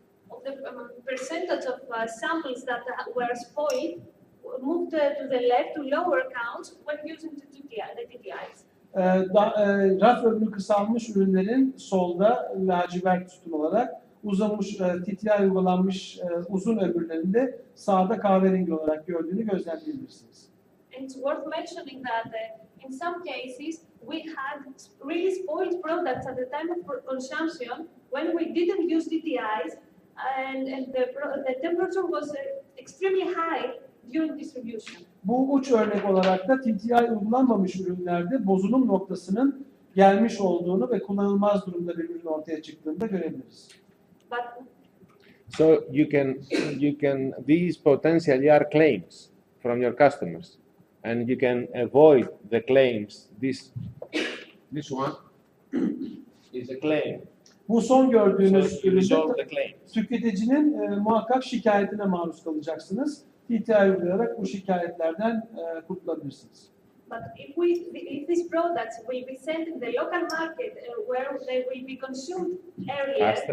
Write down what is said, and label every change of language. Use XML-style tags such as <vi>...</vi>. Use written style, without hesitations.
<en>of the percentage of samples that were spoiled moved to the left to lower counts when using the TTIs.</en> <tr>Raf ömrü kısalmış ürünlerin solda lacivert sütun olarak, uzamış TTI uygulanmış uzun ömürlerinde sağda kahverengi olarak gördüğünü gözlemleyebilirsiniz.</tr> <en>And it's worth mentioning that in some cases we had really spoiled products at the time of consumption when we didn't use TTIs, and the temperature was extremely high during distribution.</en> <tr>Bu uç örnek olarak da TTI uygulanmamış ürünlerde bozulum noktasının gelmiş olduğunu ve kullanılmaz durumda bir ürün ortaya çıktığında görebiliriz.</tr> <en>But So you can these potentially are claims from your customers, and you can avoid the claims. This one is a claim.</en> <tr>Bu son gördüğünüz</tr> <en>So you resolve the</en> <tr>üründe</tr> <en>claims.</en> <tr>tüketicinin muhakkak şikayetine maruz kalacaksınız. TTI uygulayarak bu şikayetlerden kurtulabilirsiniz.</tr> <en>But if these products will be sent in the local market where they will be consumed earlier,</en>